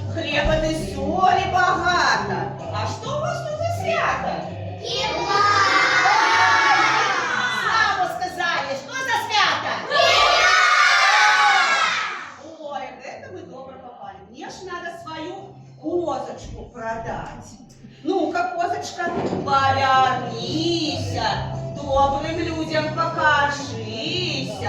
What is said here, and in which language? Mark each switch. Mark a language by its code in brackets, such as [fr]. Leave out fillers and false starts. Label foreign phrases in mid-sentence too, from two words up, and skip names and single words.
[uk] ягоди солі багато. А що у вас тут за свято? [ru] Славу сказали, что за свято? Ой, это мы добро попали. Мне ж надо свою козочку продать. Ну-ка, козочка, повернися, добрым людям покажися.